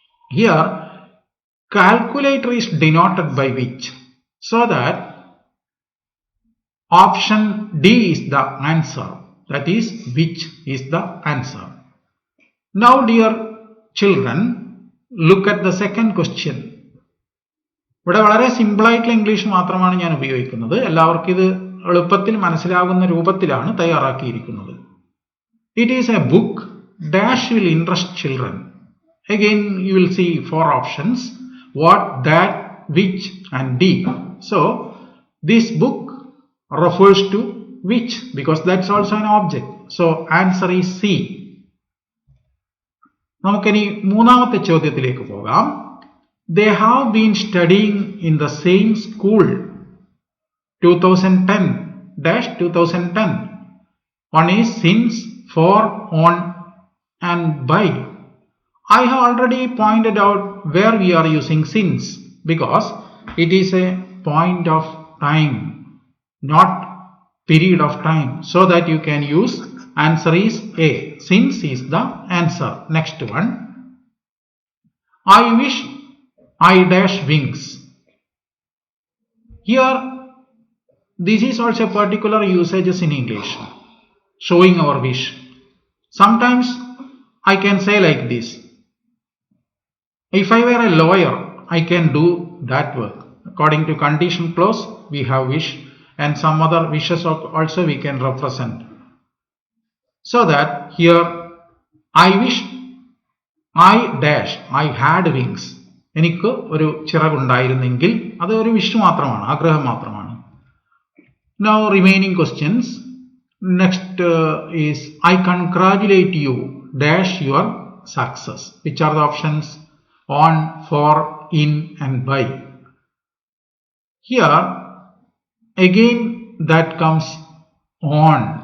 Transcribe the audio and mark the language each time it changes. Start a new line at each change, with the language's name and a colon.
English: Here calculator is denoted by which, so that option D is the answer. That is, which is the answer. Now dear children, look at the second question.
Malayalam: ഇവിടെ വളരെ simple ആയിട്ടുള്ള English മാത്രമാണ് ഞാൻ ഉപയോഗിക്കുന്നത്. എല്ലാവർക്കും ഇത് എളുപ്പത്തിൽ മനസ്സിലാകുന്ന രൂപത്തിലാണ് തയ്യാറാക്കിയിരിക്കുന്നത്.
English: It is a book dash will interest children. Again you will see 4 options: what, that, which and D. So this book refers to which, because that's also an object. So answer is C.
Malayalam: നമുക്കിനി മൂന്നാമത്തെ ചോദ്യത്തിലേക്ക് പോകാം.
English: They have been studying in the same school 2010-2010. One is since, for, on and by. I have already pointed out where we are using since, because it is a point of time, not period of time, so that you can use answer is A. Since is the answer. Next one. I wish I dash wings. Here this is also particular usages in English, showing our wish. Sometimes I can say like this: if I were a lawyer, I can do that work. According to condition clause, we have wish, and some other wishes also we can represent. So that here I wish I dash, I had wings.
Malayalam: എനിക്ക് ഒരു ചിറകുണ്ടായിരുന്നെങ്കിൽ അത് ഒരു wish മാത്രമാണ്, ആഗ്രഹം മാത്രമാണ്.
English: Now remaining questions. Next is, I congratulate you dash your success. Which are the options? On, for, in and by. Here again that comes on.